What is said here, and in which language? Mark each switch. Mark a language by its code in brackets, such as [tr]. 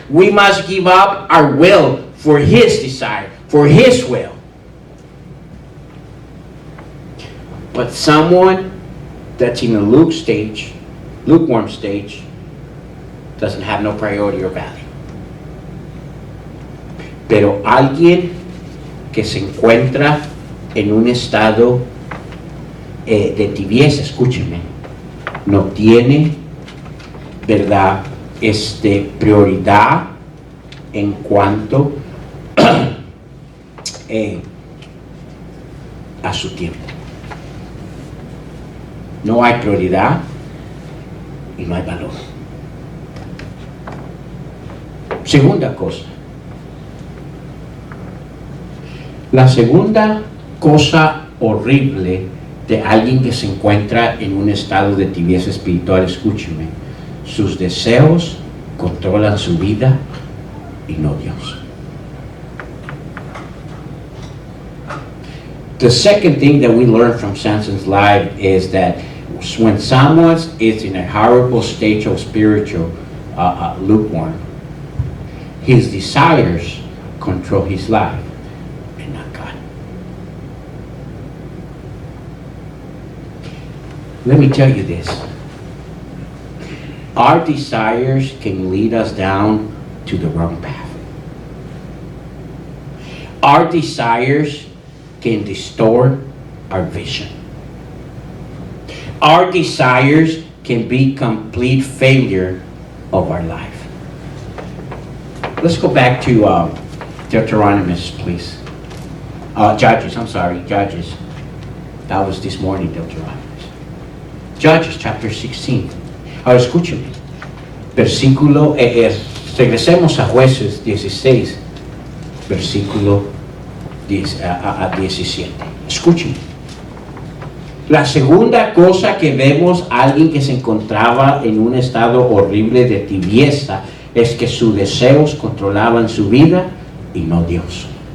[en] We must give up our will for His desire, for His will. But someone that's in a lukewarm stage, doesn't have no priority or value. [es] Pero alguien que se encuentra en un estado de tibieza, escúcheme, no tiene, ¿verdad?, prioridad en cuanto a su tiempo. No hay prioridad y no hay valor. Segunda cosa. La segunda cosa horrible de alguien que se encuentra en un estado de tibieza espiritual, escúcheme, sus deseos controlan su vida y no Dios. [en] The second thing that we learn from Samson's life is that when someone is in a horrible state of spiritual lukewarm, his desires control his life and not God. Let me tell you this. Our desires can lead us down to the wrong path. Our desires can distort our vision. Our desires can be complete failure of our life. Let's go back to Deuteronomy, please. Judges, Judges. That was this morning, Deuteronomy. Judges, chapter 16. [es] Ahora escúcheme. Versículo, regresemos a Jueces 16, versículo 17. Escúcheme. La segunda cosa que vemos a alguien que se encontraba en un estado horrible de tibieza es que sus deseos controlaban su vida y no Dios.